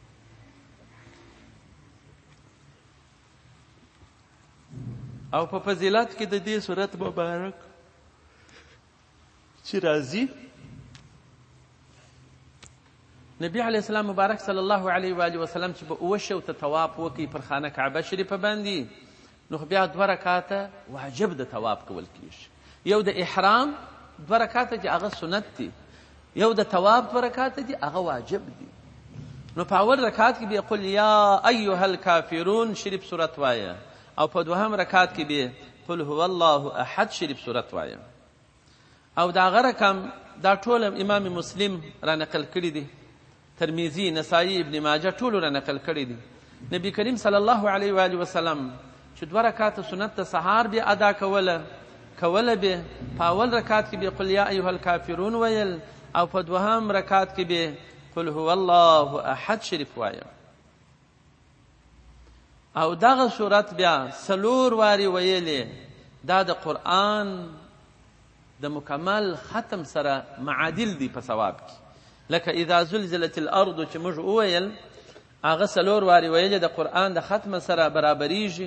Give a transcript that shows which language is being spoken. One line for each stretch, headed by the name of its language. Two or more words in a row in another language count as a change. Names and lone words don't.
Pashto: او په فضیلت کې د دې سورت مبارک چې راځي، نبی
Arabic: علیه السلام
Pashto: مبارک
Arabic: صلی الله علیه و آله وسلم
Pashto: چې به اوه شوته طواف وکړي پر خانه کعبه شریفه باندې، نو بیا 2 رکعاته واجب د طواف کول کېږي. یو د احرام 2 رکعاته چې هغه سنت دي، یو د طواف 2 رکعاته دي هغه واجب دي. نو په اول رکعات کې به
Arabic: قل یا ایها الکافرون
Pashto: شریف سورت وایه، او په دوهم رکعت کې به
Arabic: قل هو الله احد
Pashto: شریف سورت وایه. او دا هغه رقم دا ټول امام مسلم را نقل کړي دي، ترمذی، نسائی، ابن ماجه ټول را نقل کړي دي. نبی کریم
Arabic: صلی الله علیه و آله وسلم
Pashto: چې 2 رکعات سنت د سهار به ادا کوله به په اول رکعت کې به
Arabic: قل یا ایها الکافرون
Pashto: ویل، او په دوهم رکعت کې به
Arabic: قل هو الله احد
Pashto: شریف وایه. او دغه صورت بیا 4 واري ویلې، دا د قرآن د مکمل ختم سره معادل دی په ثواب کې. لکه
Arabic: اذا زلزلت الارض
Pashto: چې موږ وویل هغه 4 واري ویلې د قرآن د ختم سره برابریږي.